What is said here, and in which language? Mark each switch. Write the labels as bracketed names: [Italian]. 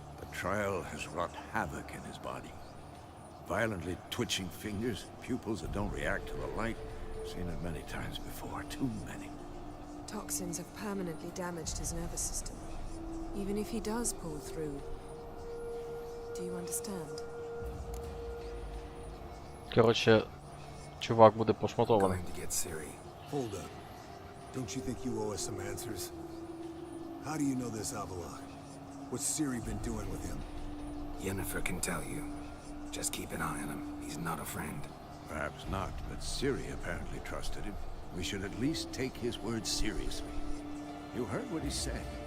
[English] The trial has wrought havoc in his body. Violently twitching fingers, pupils that don't react to the light. Seen it many times before, too many. Toxins have permanently damaged his nervous system. Even if he does pull through. Do you understand? [Ukrainian] Коротше, чувак буде пошматований. [English] Going to get Ciri. Hold up. Don't you think you owe us some answers? How do you know this Avalok? What's Ciri been doing with him? Yennefer can tell you. Just keep an eye on him. He's not a friend. Perhaps not, but Ciri apparently trusted him. We should at least take his words seriously. You heard what he said.